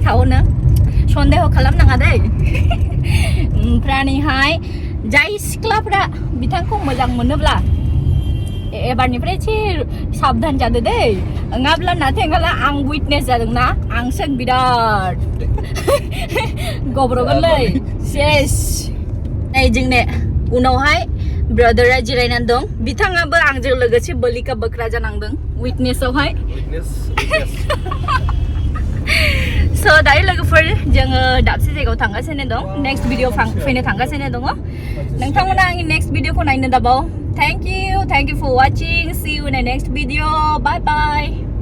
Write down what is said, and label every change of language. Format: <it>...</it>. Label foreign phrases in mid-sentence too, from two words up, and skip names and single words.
<brx>थावनो सन्देह खालामनाङा दै ओमफ्रायहाय जाय सिख्लाफ्रा बिथांखौ मोजां मोनोब्ला एबारनिफ्राय एसे साबधान जादो दै नङाब्ला नाथायला आं विटनेस जादोंना आंसो बिराद गब्रगोनलै सेस नै जोंने उनावहाय ब्रादारा जिरायनानै दं बिथाङाबो आंजों लोगोसे बलिका बक्रा जानांदों विटनेसआवहाय स दायो लोगोफोर जोङो दाबसे जायगायाव थांगासिनो दं</brx> <en>next video</en> <brx>फैनो थांगासिनो दङ नोंथांमोना आंनि</brx> <en>next video</en> <brx>नायनो दाबाव</brx> <en>thank you for watching see you in next video bye bye</en>